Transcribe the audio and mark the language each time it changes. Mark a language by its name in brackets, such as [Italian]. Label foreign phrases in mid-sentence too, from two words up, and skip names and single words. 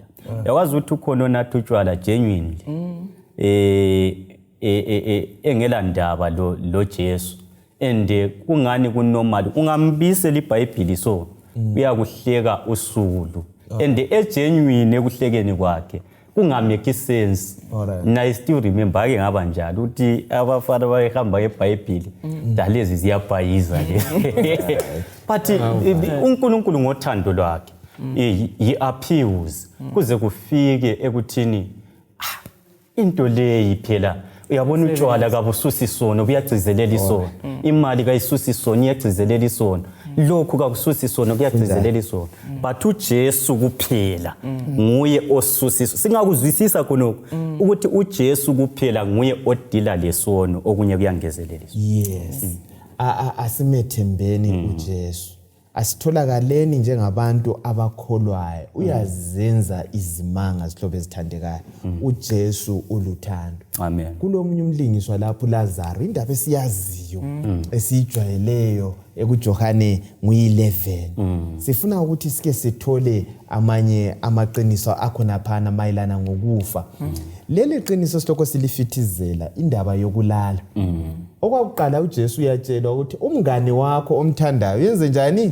[North Ndebele] Yakwazi ukuthi ukhona onatha utshwala genuinely engela ndaba lo Jesu and kungani kunormal ungambisela iBhayibheli so uyakuhleka usulu and egenuine ekuhlekeni kwakhe [English] kungamake sense. [North Ndebele] Na [English] I still remember [North Ndebele] ake ngaba njalo uthi abafana bayehamba eBhayibheli dalezi ziyabhayiza le but uNkulunkulu ngothando lwakhe [English] he appeals [North Ndebele] kuze kufike ekuthini into leyi phela uyabona utshwala kabususi isono buyagcizelela isono, imali kayisusi isono iyagcizelela isono, lokhu kakususi isono kuyagcizelela isono. But uJesu kuphela nguye osusi isono. Singakuzwisisa khonokho ukuthi uJesu kuphela nguye odila lesono okunye kuyangezelela isono. Yes. Asimethembeni uJesu. Asitholakaleni njengabantu abakholwayo. Uyazenza izimanga zihlobo ezithandekayo. uJesu uluthando. Amen. Kulomunye umlingiswa lapho uLazaro indaba esiyaziyo esijwayeleyo ekuJohane ngu-11 sifuna ukuthi sike sithole amanye amaqiniso akhona phana mayelana ngokufa leli qiniso silokho silifithizela indaba yokulala okwakuqala uJesu uyatshelwa ukuthi umngane wakho omthandayo yenze njani